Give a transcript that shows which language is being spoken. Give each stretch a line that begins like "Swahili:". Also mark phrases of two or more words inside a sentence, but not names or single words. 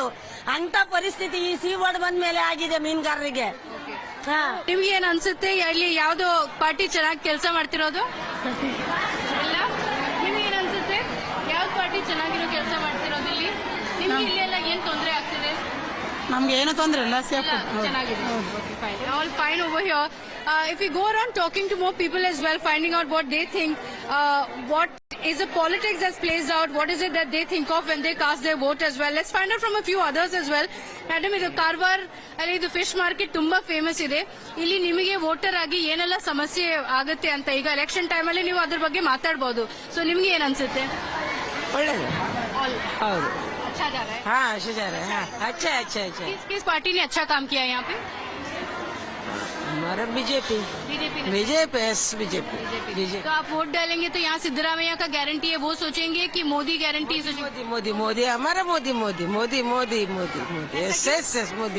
Kannada: ಅಂತ ಪರಿಸ್ಥಿತಿ ಈ ಸೀವರ್ಡ್ ಬಂದ್ಮೇಲೆ ಆಗಿದೆ ಮೀನುಗಾರರಿಗೆ. ನಿಮ್ಗೆ ಏನ್ ಅನ್ಸುತ್ತೆ, ಇಲ್ಲಿ ಯಾವ್ದೋ ಪಾರ್ಟಿ ಚೆನ್ನಾಗಿ ಕೆಲಸ ಮಾಡ್ತಿರೋದು? ಇಲ್ಲ, ನಿಮ್ಗೆ ಏನ್ ಅನ್ಸುತ್ತೆ ಯಾವ್ದು ಪಾರ್ಟಿ ಚೆನ್ನಾಗಿರೋ ಕೆಲಸ ಮಾಡ್ತಿರೋದು? ಇಲ್ಲಿ ನಿಮ್ಗೆ ಇಲ್ಲೆಲ್ಲ ಏನ್ ತೊಂದರೆ ಆಗ್ತಿದೆ? ನಮ್ಗೆ ಏನು ತೊಂದ್ರೆ ಇಲ್ಲ,
English: all fine over here. If we go around talking to more people as well, finding out what they think, what is the politics that's plays out, what is it that they think of when they cast their vote as well. Let's find out from a few others as well.
Kannada: Madam, ಇದು ಕಾರವಾರ ಅಲ್ಲಿ ಇದು
English: fish market
Kannada: ತುಂಬಾ ಫೇಮಸ್ ಇದೆ. ಇಲ್ಲಿ ನಿಮಗೆ ವೋಟರ್ ಆಗಿ ಏನೆಲ್ಲ ಸಮಸ್ಯೆ ಆಗುತ್ತೆ ಅಂತ ಈಗ
English: election time
Kannada: ಅಲ್ಲಿ ನೀವು ಅದ್ರ ಬಗ್ಗೆ ಮಾತಾಡಬಹುದು. ಸೊ ನಿಮ್ಗೆ ಏನ್ ಅನ್ಸುತ್ತೆ? ಒಳ್ಳೇದು, ಹೌದು.
Hindi: अच्छा जा रहा है? हाँ, अच्छा जा रहा है. हाँ, अच्छा अच्छा अच्छा. किस पार्टी ने अच्छा काम किया है यहाँ पे? हमारा बीजेपी. बीजेपी. तो आप वोट डालेंगे तो यहाँ सिद्धरामैया का गारंटी है वो सोचेंगे कि मोदी गारंटी सोचेंगे? मोदी मोदी हमारा मोदी मोदी मोदी मोदी मोदी मोदी एस मोदी.